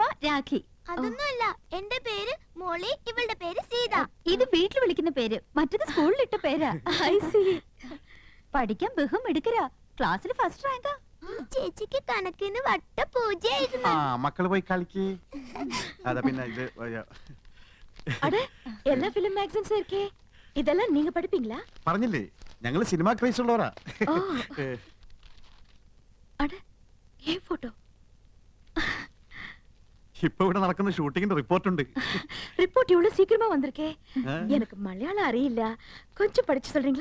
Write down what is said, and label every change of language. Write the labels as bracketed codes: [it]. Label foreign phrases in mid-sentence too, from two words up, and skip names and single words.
[ml] ആക്കി. അതൊന്നുമല്ല, എന്റെ പേര് മോളി, ഇവളുടെ പേര് സീത. ഇത് വീട്ടിൽ വിളിക്കുന്ന പേര്, മറ്റത് സ്കൂളിലിട്ട പേരാ. [en] I see. [ml] പഠിക്കാൻ ബഹും എടുക്കരാ, ക്ലാസ്സിൽ ഫസ്റ്റ് റാങ്കാ. ഈ ചേച്ചിക്ക് കണക്കിന് വട്ട പൂജയായിരുന്നു. ആ മക്കള് പോയി കളിക്ക്. അതാ പിന്നെ ഇത് [ta] அட எல்லா ஃபிலிம் மேகசின்ஸ் இருக்கே, இதெல்லாம் நீங்க படிப்பீங்களா? [ml] പറഞ്ഞില്ലേ ഞങ്ങള് സിനിമ ക്രൈസ് ഉള്ളവരാ. [ta] ஓ அட ஏ போட்டோ. [ml] ഇപ്പൊ ഇവിടെ നടക്കുന്ന ഷൂട്ടിങ്ങിന്റെ റിപ്പോർട്ട് ഉണ്ട്. [ta] ரிப்போர்ட் இவ்வளவு சீக்கிரமா வந்திருக்கே. எனக்கு மலையாளம் அறியிല്ല, கொஞ்சம் படிச்சு சொல்றீங்களா?